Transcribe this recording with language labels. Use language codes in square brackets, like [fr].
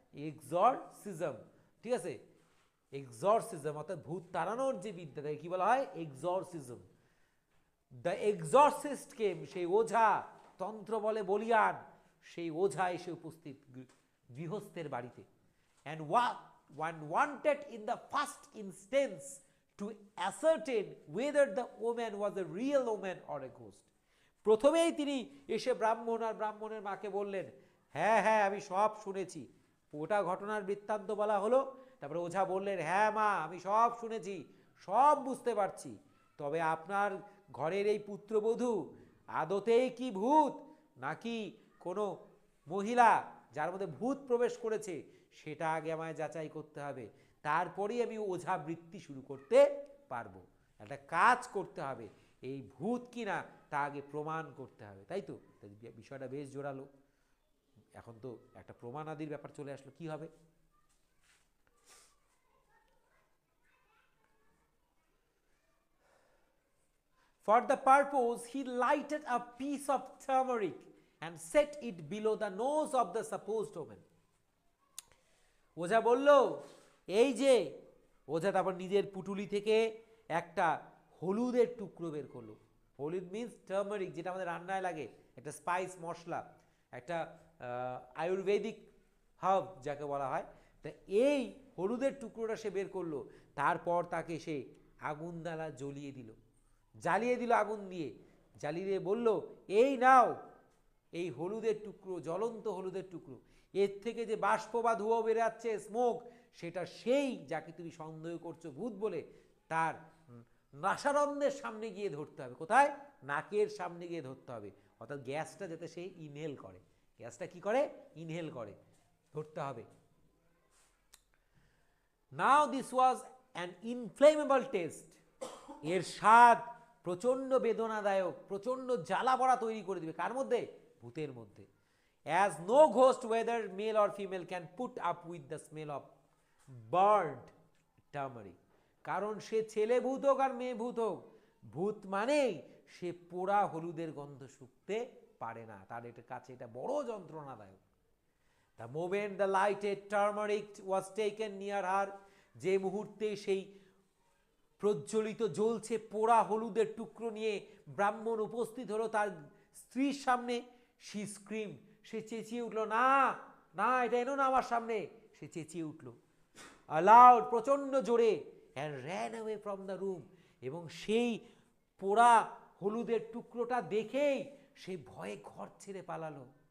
[bn] Exorcism, ঠিক আছে, exorcism অর্থাৎ ভূত তাড়ানোর যে বিদ্যা তাকে কি বলা হয়? এক্সরসিজম। [en] the exorcist came, [bn] সেই ওঝা, তন্ত্র বলে বলিয়ান, সেই ওঝা এসে উপস্থিত গৃহস্থের বাড়িতে। [en] and one wanted in the first instance to ascertain whether the woman was a real woman or a ghost. [bn] প্রথমেই তিনি এসে ব্রাহ্মণ আর ব্রাহ্মণের মাকে বললেন, হ্যাঁ হ্যাঁ আমি সব শুনেছি। ওটা ঘটনার বৃত্তান্ত বলা হলো, তারপরে ওঝা বললেন, হ্যাঁ মা আমি সব শুনেছি, সব বুঝতে পারছি, তবে আপনার ঘরের এই পুত্রবধূ আদতেই কি ভূত নাকি কোনো মহিলা যার মধ্যে ভূত প্রবেশ করেছে সেটা আগে আমায় যাচাই করতে হবে, তারপরেই আমি ওঝা বৃত্তি শুরু করতে পারবো। একটা কাজ করতে হবে, এই ভূত কিনা তা আগে প্রমাণ করতে হবে, তাই তো? বিষয়টা বেশ জোরালো। এখন তো একটা প্রমাণ আদির ব্যাপার চলে আসলো, কি হবে? [en] For the purpose he lighted a piece of turmeric and set it below the nose of the supposed woman. [bn] ওঝা বলল, এই যে, ওঝা তারপর নিজের পুটুলি থেকে একটা হলুদের টুকরো বের করলো। হলুদ [en] means turmeric, [bn] যেটা আমাদের রান্নায় লাগে, একটা স্পাইস মশলা, একটা আয়ুর্বেদিক হার্ব যাকে বলা হয়। তা এই হলুদের টুকরোটা সে বের করলো, তারপর তাকে সে আগুন দ্বারা জ্বালিয়ে দিল আগুন দিয়ে, জ্বালিয়ে বলল, এই নাও এই হলুদের টুকরো, জ্বলন্ত হলুদের টুকরো, এর থেকে যে বাষ্প বা ধোঁয়া বেরাচ্ছে, স্মোক, সেটা সেই যাকে তুমি সন্দেহ করছো ভূত বলে, তার নাসারন্ধ্রের সামনে গিয়ে ধরতে হবে। কোথায়? নাকের সামনে গিয়ে ধরতে হবে, অর্থাৎ গ্যাসটা যাতে সে ইনহেল করে। গ্যাসটা কি করে? ইনহেল করে, ধরতে হবে। [en] now this was an inflammable taste, [bn] এর স্বাদ প্রচণ্ড বেদনাদায়ক, প্রচণ্ড জ্বালা পড়া তৈরি করে দিবে। কার মধ্যে? ভূতের মধ্যে। [en] As no ghost, whether male or female, can put up with the smell of burned turmeric. [bn] কারণ সে ছেলে ভূত হোক আর মেয়ে ভূত হোক, ভূত মানেই সে পোড়া হলুদের গন্ধ শুকতে পারে না, তার এটা কাছে এটা বড় যন্ত্রণাদায়ক। [en] The moment the lighted turmeric was taken near her, [bn] যে মুহূর্তে সেই প্রজ্বলিত জ্বলছে পোড়া হলুদের টুকরো নিয়ে ব্রাহ্মণ উপস্থিত হলো তার স্ত্রীর সামনে, [en] she screamed, [bn] সে চেঁচিয়ে উঠল, না না এটা এনো না আমার সামনে, সে চেঁচিয়ে উঠল [en] aloud, [bn] প্রচন্ড জোরে, [en] and ran away from the room, [bn] এবং সেই পোড়া হলুদের টুকরোটা দেখেই সে ভয়ে ঘর ছেড়ে পালালো।